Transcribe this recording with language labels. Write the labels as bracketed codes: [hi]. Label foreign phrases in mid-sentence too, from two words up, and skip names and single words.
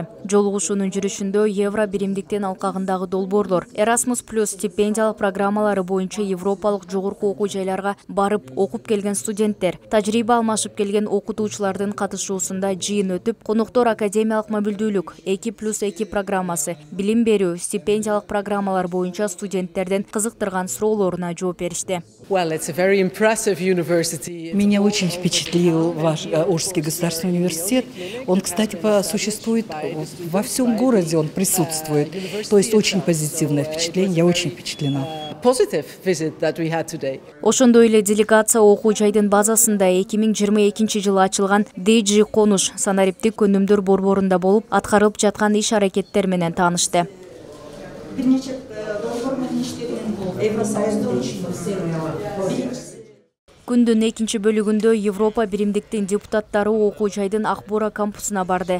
[ky] Жолугушуунун жүрүшүндө евро биримдиктин алкагындагы долбоорлор, Erasmus+ стипендиялык программалары боюнча европалык жогорку окуу жайларга барып окуп келген студенттер, тажрыйба алмашып келген окутуучулардын катышуусунда жыйын өтүп, коноктор академиялык мобилдүүлүк 2+2 программасы, билим берүү, стипендиялык программалар боюнча студенттерден кызыктырган суроолоруна жооп беришти. [ru] Меня очень впечатлил ваш Ошский государственный университет. Он, кстати, существует во всем городе, он присутствует. То есть очень позитивное впечатление, я очень впечатлена. [ky] Ошондой эле делегация окуу жайдын базасында 2022 жылы ачылган DG Конуш санариптик өнүмдөр борборунда болуп, аткарылып жаткан иш-аракеттер менен таанышты. Күндүн экинчи бөлүгүндө Европа биримдиктин депутаттары окуу жайдын Акбора кампусуна барды.